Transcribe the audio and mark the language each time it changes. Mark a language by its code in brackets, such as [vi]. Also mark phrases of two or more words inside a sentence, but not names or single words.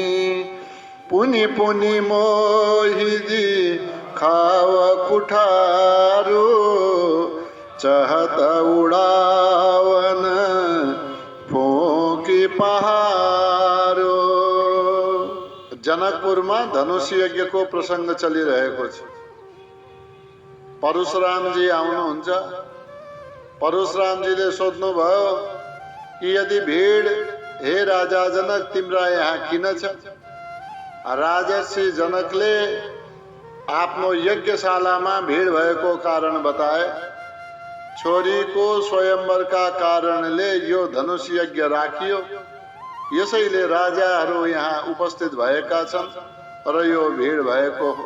[awa] पुनि पुनि मोहिदी खाव कुठारू चहत उड़ावन फोकी पहारो। [ne] जनकपुर में धनुष यज्ञ को प्रसंग चलिरहेको छ। परशुराम जी आउनुहुन्छ। परशुराम जी ले सोध्नु भयो कि यदि भीड़ हे राजा जनक तिम्रा यहाँ किन छ। राजर्षि जनकले आफ्नो यज्ञशालामा भीड़ भएको कारण बताए। छोरीको स्वयंवरका कारणले यो धनुष यज्ञ राखियो, यसैले राजाहरू यहाँ उपस्थित भएका छन् र यो भीड़ भएको हो।